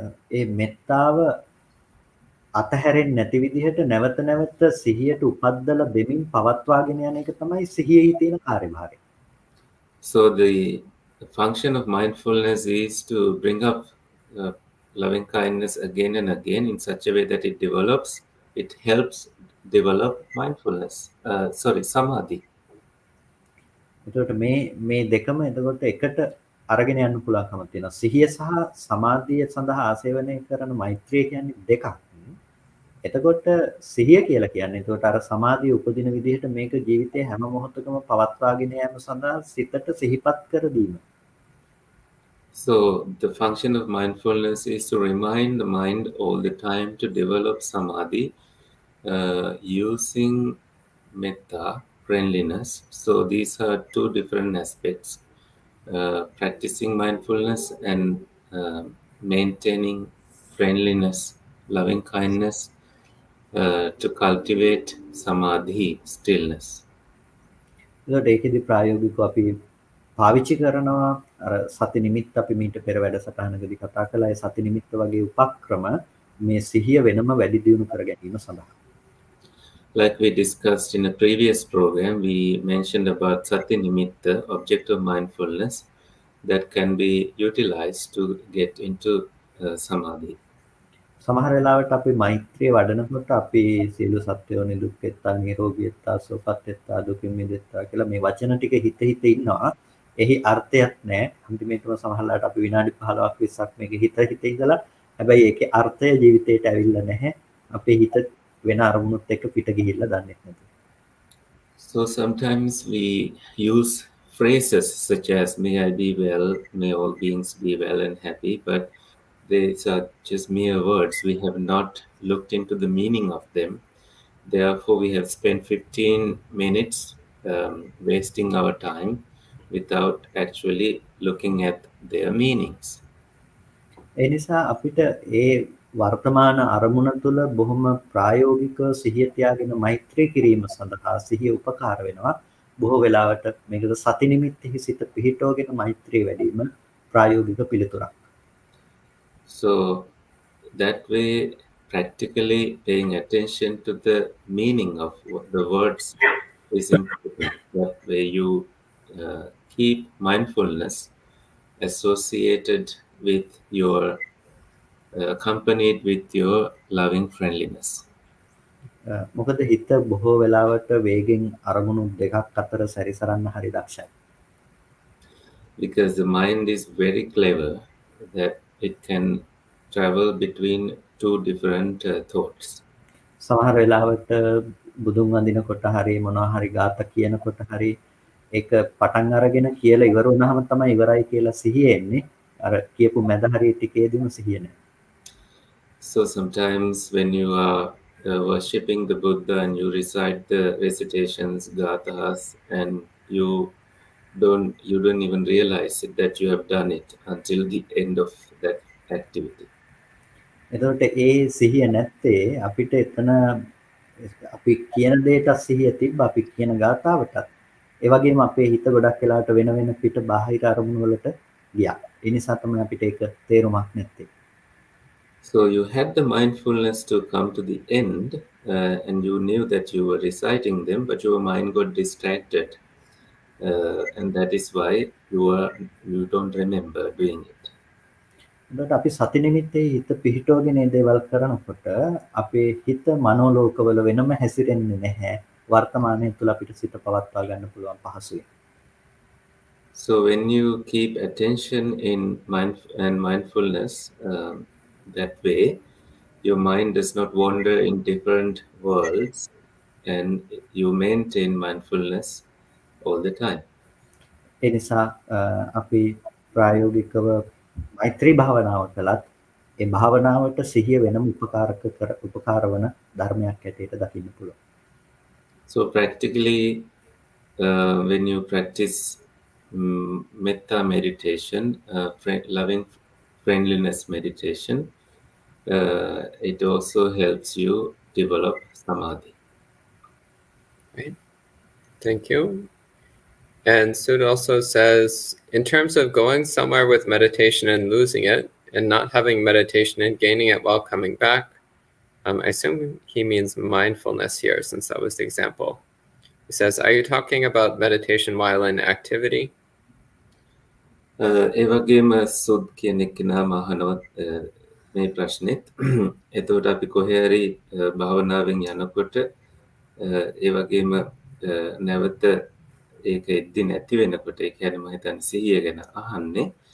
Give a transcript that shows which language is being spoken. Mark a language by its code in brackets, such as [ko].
[si] ඒ මෙත්තාව අතහැරෙන්නේ නැති විදිහට නැවත නැවත සිහියට උපද්දලා දෙමින් පවත්වාගෙන යන එක තමයි සිහියේ තියෙන කාර්යභාරය. [en] So the function of mindfulness is to bring up loving kindness again and again in such a way that it develops, it helps develop mindfulness, samadhi. [si] එතකොට මේ දෙකම එතකොට එකට අරගෙන යන්න පුළුවන්කම තියෙනවා. සිහිය සහ සමාධිය සඳහා ආසේවනය කරන මෛත්‍රිය කියන්නේ දෙකක්. එතකොට සිහිය කියලා කියන්නේ එතකොට අර සමාධිය උපදින විදිහට මේක ජීවිතයේ හැම මොහොතකම පවත්වාගෙන යාම සඳහා සිතට සිහිපත් කර දීම. [en] So the function of mindfulness is to remind the mind all the time to develop samadhi using metta, friendliness. So these are two different aspects. Practicing mindfulness and maintaining friendliness, loving kindness to cultivate samadhi, stillness. [si] ඒකට ඒකෙදි ප්‍රායෝගිකව අපි පාවිච්චි කරනවා අර සති නිමිත්ත අපි මීට පෙර වැඩසටහනකදී කතා කළා. ඒ සති නිමිත්ත වගේ උපක්‍රම මේ සිහිය වෙනම වැඩි දියුණු කර ගැනීම සඳහා. [en] Like we discussed in a previous program, we mentioned about Sati Nimitta, object of mindfulness, that can be utilized to get into samadhi. [si] සමහර වෙලාවට අපි මෛත්‍රිය වඩනකොට අපි සියලු සත්වයෝ නිදුක් වෙත්තා, නිරෝගී වෙත්තා, සුවපත් වෙත්තා, දුකින් මිදෙත්තා කියලා මේ වචන ටික හිත ඉන්නවා. එහි අර්ථයක් නැහැ. අන්තිමේටම සමහරලාට අපි විනාඩි 15ක් 20ක් මේක හිත ඉඳලා හැබැයි ඒකේ අර්ථය ජීවිතේට ඇවිල්ලා නැහැ. අපේ හිත වෙන අරමුණුත් එක්ක පිට ගිහිල්ලා දන්නේ නැතුව. [en] So sometimes we use phrases such as may I be well, may all beings be well and happy, but these are just mere words. We have not looked into the meaning of them. Therefore, we have spent 15 minutes wasting our time without actually looking at their meanings. [si] ඒ නිසා අපිට වර්තමාන අරමුණ තුළ බොහොම ප්‍රායෝගිකව සිහිය තියාගෙන මෛත්‍රී කිරීම සඳහා සිහිය උපකාර වෙනවා. බොහෝ වෙලාවට මේකට සති නිමිත්තෙහි සිත පිහිටවගෙන මෛත්‍රී වැඩීම ප්‍රායෝගික පිළිතුරක්. [en] So that way, practically paying attention to the meaning of the words is important. That way you keep mindfulness associated with your accompanied with your loving friendliness. [si] මොකද හිත බොහෝ වෙලාවට වේගෙන් අරමුණු දෙකක් අතර සැරිසරන්න හරි දක්ෂයි. [en] Because the mind is very clever that it can travel between two different thoughts. [si] සමහර වෙලාවට බුදුන් වඳිනකොට හරි මොනවා හරි ගාථා කියනකොට හරි ඒක පටන් අරගෙන කියලා ඉවර වුණාම තමයි ඉවරයි කියලා සිහිය එන්නේ. අර කියපු මැද හරිය ටිකේදීම සිහිය නැහැ. [en] So sometimes when you are worshipping the Buddha and you recite the recitations, gathas, and you don't even realize it, that you have done it until the end of that activity. [si] එතකොට ඒ සිහිය නැත්තේ අපිට එතන අපි කියන දෙයට සිහිය තිබ්බ අපි කියන ගාථාවටත් ඒ වගේම අපේ හිත ගොඩක් වෙලාවට වෙන වෙන පිට බාහිර අරමුණු වලට ගියා. ඒ නිසා තමයි අපිට ඒක තේරුමක් නැත්තේ. [en] So you had the mindfulness to come to the end, and you knew that you were reciting them, but your mind got distracted, and that is why you don't remember doing it. [si] එතකොට අපි සති නිමිත්තේ හිත පිහිටවගෙන මේ දේවල් කරනකොට අපේ හිත මනෝලෝකවල වෙනම හැසිරෙන්නේ නැහැ. වර්තමානයේ තුල අපිට සිත පවත්වා ගන්න පුළුවන් පහසුවෙන්. [en] So when you keep attention in mindfulness that way, your mind does not wander in different worlds, and you maintain mindfulness all the time. [si] ඒ නිසා අපි ප්‍රායෝගිකව මෛත්‍රී භාවනාව කළත් ඒ භාවනාවට සිහිය වෙනම උපකාර වන ධර්මයක් ඇටියට දකින්න පුළුවන්. [en] So practically, when you practice metta meditation, loving friendliness meditation, it also helps you develop samadhi. Right. Thank you. And Sud also says, in terms of going somewhere with meditation and losing it, and not having meditation and gaining it while coming back, I assume he means mindfulness here, since that was the example. He says, are you talking about meditation while in activity? [si] ඒ වගේම සුද් කියන එක්කෙනා අහනවා මේ ප්‍රශ්නෙත්. එතකොට අපි කොහේ හරි භාවනාවෙන් යනකොට ඒ වගේම නැවත ඒක එද්දි නැති වෙනකොට ඒ කියන්නේ මම හිතන්නේ සිහිය ගැන අහන්නේ.